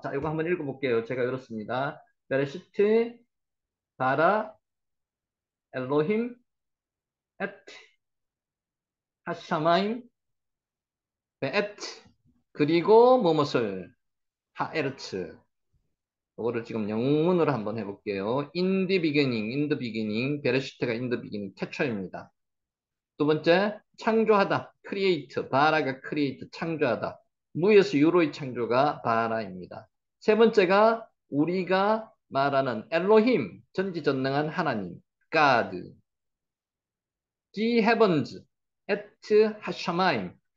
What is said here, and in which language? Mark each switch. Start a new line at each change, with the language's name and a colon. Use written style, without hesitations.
Korean: 자, 이거 한번 읽어볼게요. 제가 이렇습니다.
Hebrew: 베레슈트, 바라, 엘로힘, 에트, 하샤마임, 베에트.
Korean: 그리고 무엇을,
Hebrew: 하에르츠.
Korean: 이거를 지금 영문으로 한번 해볼게요.
English: In the beginning, in the beginning, 베레시트가 in the beginning,
Korean: 태초입니다. 두 번째, 창조하다, create, 바라가 create, 창조하다. 무에서 유로의 창조가 바라입니다. 세 번째가 우리가 말하는 엘로힘, 전지전능한 하나님, God, the heavens,
Hebrew: et 하샤마임.